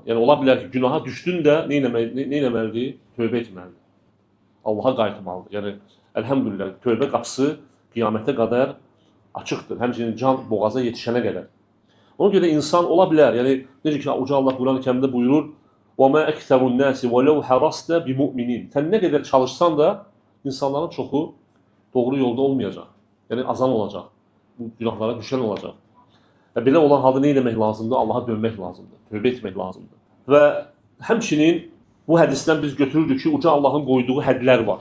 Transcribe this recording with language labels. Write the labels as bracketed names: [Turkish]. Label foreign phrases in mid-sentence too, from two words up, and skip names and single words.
[Azerbaijani] Yəni, ola bilər ki, günaha düşdün də nə etməlidir? Tövbə etməlidir. Allaha qayıtmalıdır. Yəni, əlhəmdülillah, tövbə qapısı qiyamətə qədər açıqdır. Həmçinin can boğaza yetişənə qədər. Ona görə insan ola bilər, yəni, necə ki, Uca Allah Quran-ı Kərimdə buyurur, [Arabic] وَمَا أَكْثَرُ النَّاسِ وَلَوْ حَرَصْتَ بِمُؤْمِنِينَ. [Azerbaijani] Sən nə qədər çalışsan da, insanların çoxu doğru yolda olmayacaq. Yəni, azan olacaq. Bu günahlara düşən olacaq. Və belə olan halda nə etmək lazımdır? Allaha dönmək lazımdır, tövbə etmək lazımdır. Və həmçinin bu hədisdən biz götürürdük ki, Uca Allahın qoyduğu hədlər var.